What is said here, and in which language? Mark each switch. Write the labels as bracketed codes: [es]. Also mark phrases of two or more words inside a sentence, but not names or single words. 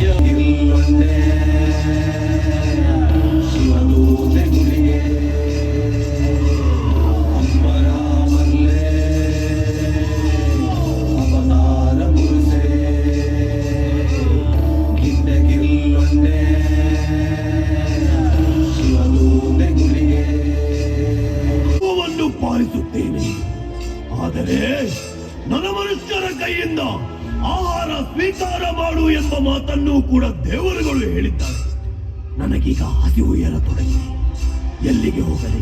[kn] ಇಲ್ಲೊಂದೇ ಶಿವದೂತೆ ಗುಳಿಗೆ ಅಂಬರ ಮಲ್ಲೆ ಅವತಾರ ಪುರುಷೇ ಗಿಡ್ಡಗಿಲ್ಲೊಂದೇ ಶಿವದೂತೆ ಗುಳಿಗೆ ವನ್ನು ಪಾಲಿಸುತ್ತೇನೆ. ಆದರೆ ನನ್ನ ಮನುಷ್ಯರ ಕೈಯಿಂದ ಆಹಾರ ಸ್ವೀಕಾರ ಮಾಡು ಎಂಬ ಮಾತನ್ನು ಕೂಡ ದೇವರುಗಳು ಹೇಳಿದ್ದಾರೆ. ನನಗೀಗ ಹಸಿವು ಏರತೊಡಗಿದೆ. ಎಲ್ಲಿಗೆ ಹೋಗಲಿ?